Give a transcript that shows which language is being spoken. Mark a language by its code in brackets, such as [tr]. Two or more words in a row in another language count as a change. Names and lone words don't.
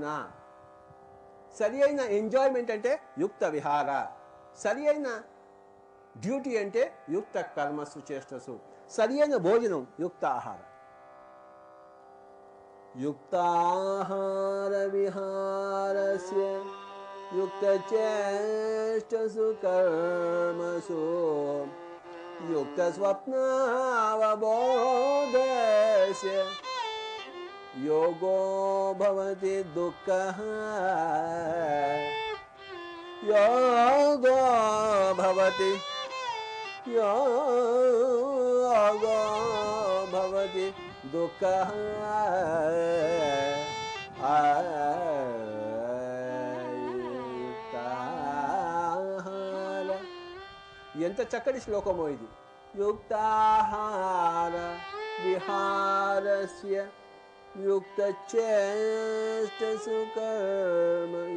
[te] సరి అయిన ఎంజాయ్మెంట్ అంటే [sa] యుక్త విహార. [te] సరి అయిన డ్యూటీ అంటే [sa] యుక్త కర్మసు చేష్టసు. [te] సరి అయిన భోజనం [sa] యుక్త ఆహార. యుక్తాహార విహారస్య युक्तचेष्टसु कर्मसु युक्तस्वप्नावबोधस्य योगो भवति दुःखः योगो भवति दुःखः [te] ఎంత చక్కటి శ్లోకమో ఇది. [sa] యుక్తాహార విహారస్య యుక్తచేష్టసు కర్మ